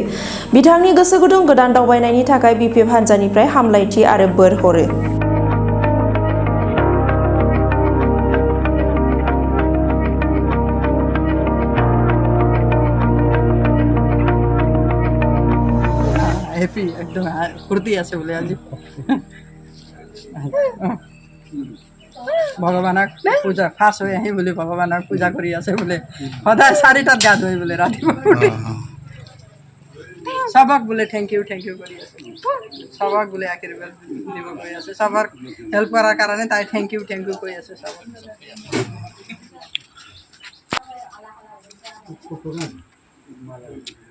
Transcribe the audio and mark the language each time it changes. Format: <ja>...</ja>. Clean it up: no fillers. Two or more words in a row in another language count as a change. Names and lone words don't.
<brx>बिथांनि गोसो गुदुं गोदान दावबायनायनि थाखाय BPF हान्जानिफ्राय हामलायथि आरो बोर हरो।</brx> <as>हैप्पी एकदम फुर्ती আছে বলে আজি ভগৱানক পূজা ফাৰ্ষ্ট হৈ আহি বুলি ভগৱানক পূজা কৰি আছে বোলে সদায় 4টাত গা ধুই বোলে ৰাতিপুৱা উঠি সবক বোলে</as> <en>thank you</en> <as>কৰি আছে সবক বোলে আশীৰ্বাদ দিব কৈ আছে সবৰ হেল্প কৰাৰ কাৰণে তাই</as> <en>thank you</en> <as>কৈ আছে সবক</as>